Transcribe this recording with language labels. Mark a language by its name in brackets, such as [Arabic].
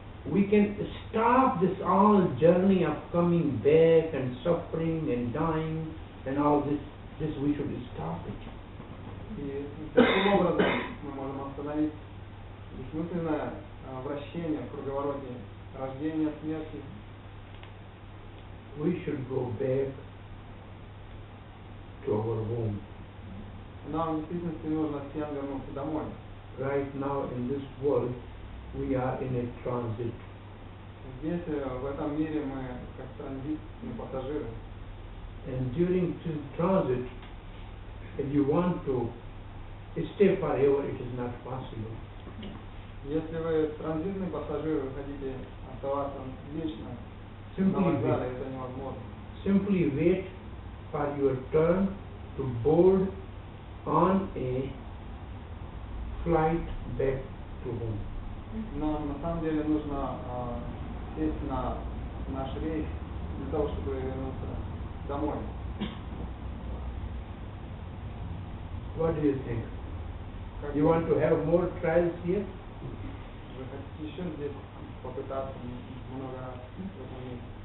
[English] we can stop this all journey of coming back and suffering and dying and all this. This we should stop it. [Russian] И таким образом мы можем остановить бессмысленное вращение в круговороте рождения, смерти. [English] We should go back to our home. [Russian] Нам в действительности нужно всем вернуться домой. [English] Right now in this world, we are in a transit. [Russian] Здесь, в этом мире, мы как транзитные пассажиры. [English] And during this transit, if you want to stay forever, it is not possible. [Russian] Если вы транзитный пассажир, вы хотите оставаться вечно на [English] Simply [Russian] вокзале, [English] wait. [Russian] это невозможно. [English] Simply wait for your turn to board on a flight back to home. [Russian] Нам на самом деле нужно сесть на наш рейс для того, чтобы вернуться домой. [English] What do you think? [Russian] Как [English] You want to have more trials here? [Russian] Вы хотите еще здесь попытаться много раз в этом мире?